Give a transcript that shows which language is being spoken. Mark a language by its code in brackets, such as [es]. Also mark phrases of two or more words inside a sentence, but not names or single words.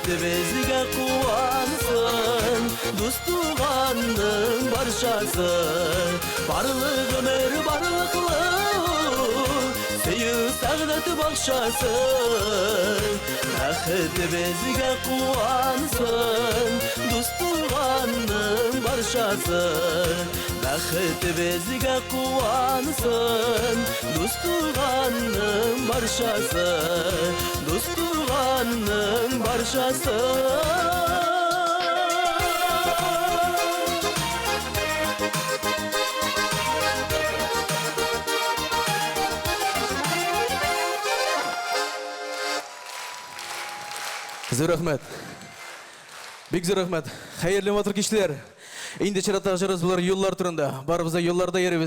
[tt] безге қуансын Достуғанның баршасы Барлығы бер барлықлы Сүйі сағдат бақшасы Бәхет безге қуансын Достуғанның баршасы Бәхет безге қуансын Достуғанның баршасы Достуғанның баршасы Зор рахмет. Бик зор рахмет. Хәерле матур кичләр. Инде чираттагы җырыбыз булар юллар турында. Барыбыз да юлларда йөрибез.